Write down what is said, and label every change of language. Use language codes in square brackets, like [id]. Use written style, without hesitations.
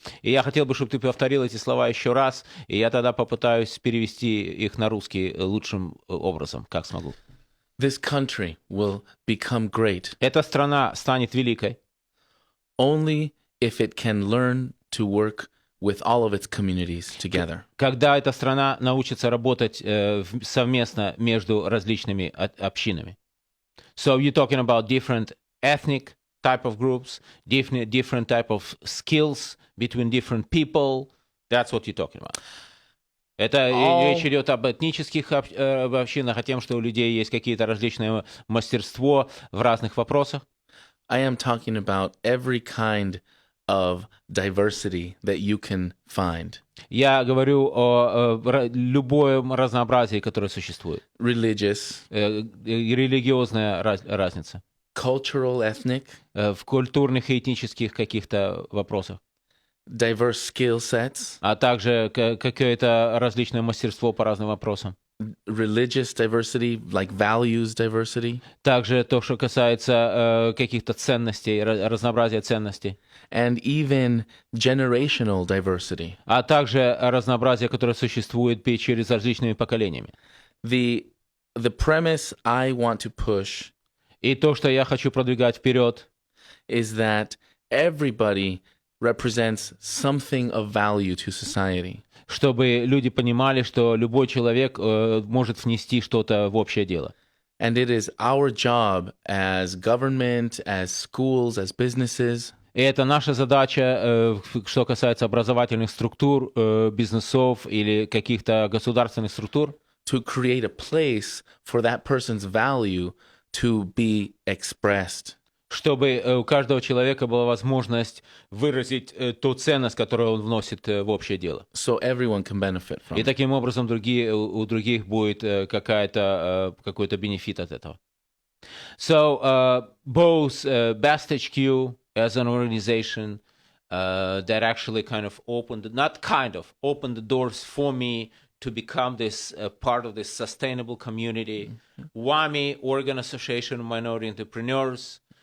[ru] И я хотел бы, чтобы ты повторил эти слова еще раз, и я тогда попытаюсь перевести их на русский лучшим образом, как смогу. [en] This country will become great [ru] Эта страна станет великой [en] only if it can learn to work with all of its communities together. [ru] когда эта страна научится работать совместно между различными общинами. [en] So you're talking about different ethnic type of groups, different type of skills between different people. That's what you're talking about. [ru] Это речь идет об этнических общинах, о том, что у людей есть какие-то различные мастерство в разных вопросах. [en] I am talking about every kind of diversity that you can find. [ru] Я говорю о любом разнообразии, которое существует. [en] Religious, [ru] Религиозная разница. [en] cultural, ethnic, [ru] В культурных и этнических каких-то вопросах. [en] diverse skill sets, [ru] А также какое-то различное мастерство по разным вопросам. [en] religious diversity, like values diversity, [ru] Также то, что касается каких-то ценностей, разнообразия ценностей. [en] and even generational diversity. [ru] А также разнообразие, которое существует через различными поколениями. [en] The premise I want to push [ru] И то, что я хочу продвигать вперед, [en] is that everybody represents something of value to society. [ru] чтобы люди понимали, что любой человек может внести что-то в общее дело. [en] And it is our job as government, as schools, as businesses, [ru] И это наша задача, что касается образовательных структур, бизнесов или каких-то государственных структур, [en] to create a place for that person's value to be expressed. [ru] чтобы у каждого человека была возможность выразить ту ценность, которую он вносит в общее дело. [en] So everyone can benefit from [ru] И [en] it. [ru] таким образом у других будет какой-то бенефит от этого. [en] So both Best HQ as an organization that actually kind of opened the doors for me to become this part of this sustainable community. WAMI, Oregon Association of Minority Entrepreneurs.